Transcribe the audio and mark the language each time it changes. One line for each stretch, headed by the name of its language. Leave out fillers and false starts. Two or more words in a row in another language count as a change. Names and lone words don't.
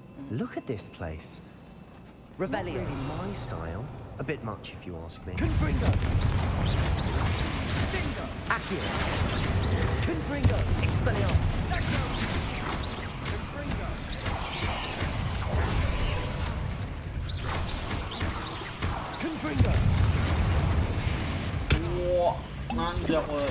English: Look at this place. Revelio. Not really my style. A bit much, if you ask me. Confringo. Accio. Confringo. Expelliarmus. Confringo.
Indonesian: Wah, nanjak weh.